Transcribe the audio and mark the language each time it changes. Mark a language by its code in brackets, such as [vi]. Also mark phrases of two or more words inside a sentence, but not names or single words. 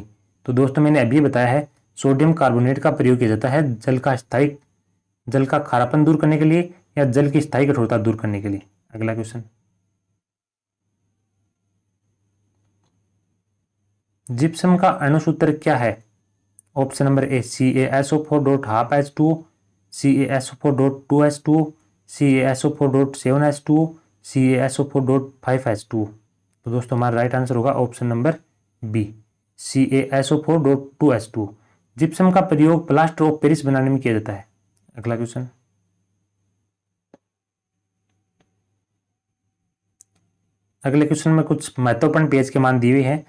[hi] तो दोस्तों मैंने अभी बताया है सोडियम कार्बोनेट का प्रयोग किया जाता है जल का खारापन दूर करने के लिए या जल की स्थायी कठोरता दूर करने के लिए। अगला क्वेश्चन, जिप्सम का अणुसूत्र क्या है? [en] option number A [hi] CaSO4.12H2O, CaSO4.2H2O, CaSO4.7H2O, CaSO4.5H2O। तो दोस्तों हमारा [en] right answer [hi] होगा [en] option number B [hi] CaSO4.2H2O। जिप्सम का प्रयोग [en] plaster of Paris [hi] बनाने में किया जाता है। अगला क्वेश्चन, अगले क्वेश्चन में कुछ महत्वपूर्ण pH के मान दिए हुए हैं।